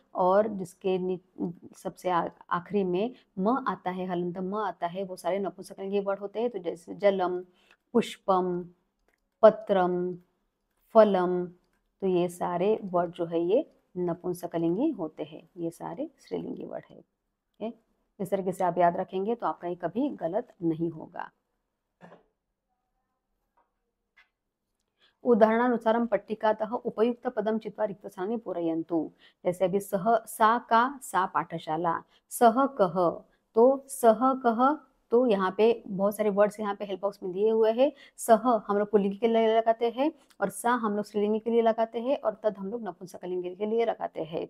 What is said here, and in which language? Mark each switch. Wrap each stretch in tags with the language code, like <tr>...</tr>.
<hi>और जिसके सबसे आखिरी में म आता है, हलंत म आता है, वो सारे नपुंसकलिंगी वर्ड होते हैं। तो जैसे जलम, पुष्पम, पत्रम, फलम, तो ये सारे वर्ड जो है ये नपुंसकलिंगी होते हैं, ये सारे स्त्रीलिंगी वर्ड है। ओके, इस तरीके से आप याद रखेंगे तो आपका ये कभी गलत नहीं होगा।</hi> <sa>उदाहरणानुसारं पट्टिकातः उपयुक्तपदं चित्वा रिक्तस्थानानि पूरयन्तु।</sa> <hi>जैसे अभी सह, सा का, सा पाठशाला, सह कह, तो सह कह, तो यहाँ पे बहुत सारे वर्ड्स यहाँ पे हेल्प बॉक्स में दिए हुए हैं। सह हम लोग पुल्लिंगी के लिए लगाते हैं और सा हम लोग स्त्रीलिंगी के लिए लगाते हैं और तद हम लोग नपुंसकलिंगी के लिए लगाते हैं।</hi>